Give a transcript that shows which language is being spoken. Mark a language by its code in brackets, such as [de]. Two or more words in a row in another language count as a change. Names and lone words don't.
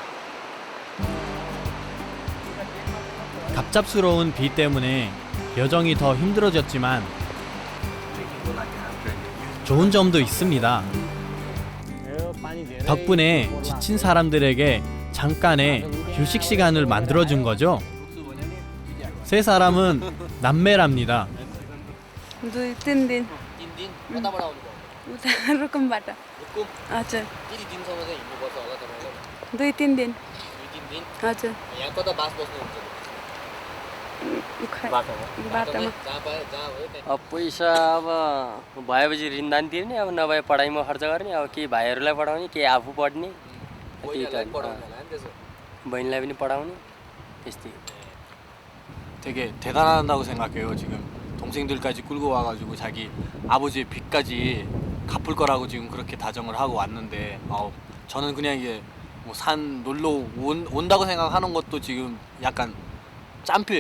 [ko] 갑작스러운 비 때문에 여정이 더 힘들어졌지만 좋은 점도 있습니다. 덕분에 지친 사람들에게 잠깐의 휴식 시간을 만들어준 거죠. 세 사람은 남매랍니다. [ne] दुई तिन दिन उता रुकुमबाट हजुर 2-3 दिन हजुर बाटोमा अब पैसा अब भएपछि ऋणदान तिर्ने अब नभए पढाइमा खर्च गर्ने अब केही भाइहरूलाई पढाउने केही आफू पढ्ने बहिनीलाई पनि पढाउने त्यस्तै [ko] 되게 대단하다고 생각해요. 지금 동생들까지 끌고 와가지고 자기 아버지의 빚까지 갚을 거라고 지금 그렇게 다정을 하고 왔는데 저는 그냥 이게 뭐 산 놀러 온다고 생각하는 것도 지금 약간 짬표예요.